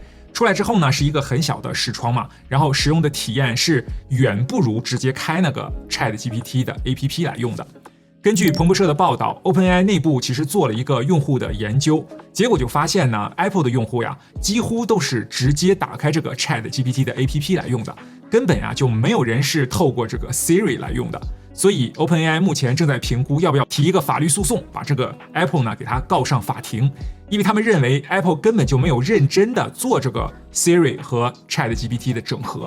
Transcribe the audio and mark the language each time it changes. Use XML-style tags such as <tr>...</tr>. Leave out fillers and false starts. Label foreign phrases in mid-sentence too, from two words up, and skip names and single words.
<zh>出來之後呢，是一個很小的視窗嘛，然後使用的體驗是遠不如直接開那個 ChatGPT 的 APP 來用的。根據彭博社的報道 ，OpenAI 內部其實做了一個用戶的研究，結果就發現呢 ，Apple 的用戶呀，幾乎都是直接打開這個 ChatGPT 的 APP 來用的，根本呀就沒有人是透過這個 Siri 來用的。所以 OpenAI 目前正在評估要不要提一個法律訴訟，把這個 Apple 呢給它告上法庭，因為他們認為 Apple 根本就沒有認真的做這個 Siri 和 ChatGPT 的整合。</zh>